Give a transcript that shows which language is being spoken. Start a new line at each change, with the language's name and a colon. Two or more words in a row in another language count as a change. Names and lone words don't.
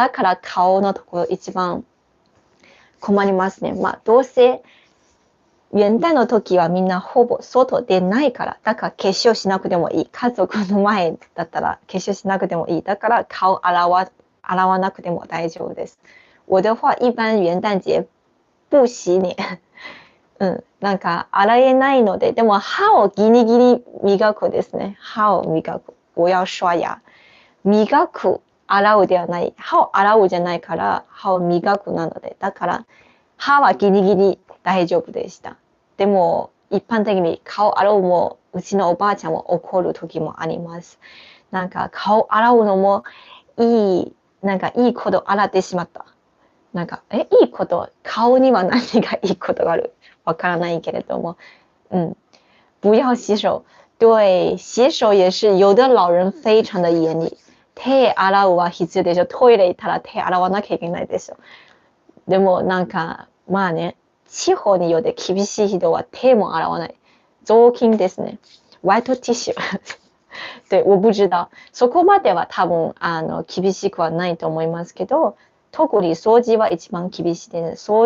Japanese: だから顔のところ一番困りますね。どうせ、元旦の時はみんなほぼ外出ないから、だから化粧しなくてもいい。家族の前だったら化粧しなくてもいい。だから顔洗わなくても大丈夫です。
Chinese: 我的话、一般元旦节不洗脸。
Japanese: 洗えないので、でも歯をギリギリ磨くですね。歯を磨く。
Chinese: 我要刷牙。
Japanese: 磨く、洗うではない。歯を洗うじゃないから、歯を磨くなので。だから、歯はギリギリ大丈夫でした。でも、一般的に顔洗うも、うちのおばあちゃんも怒る時もあります。顔洗うのもいいこと洗ってしまった。いいこと、顔には何がいいことがあるわからないけれども、
Chinese: 不要洗手。对，洗手也是有的老人非常的严厉。
Japanese: 手洗うは必要でしょ。トイレ行ったら手洗わなきゃいけないでしょ。でも地方によって厳しい人は手も洗わない。雑巾ですね。
English: white tissue.
Chinese: 对，我不知道。
Japanese: そこまでは多分、厳しくはないと思いますけど、特に掃除は一番厳しいです。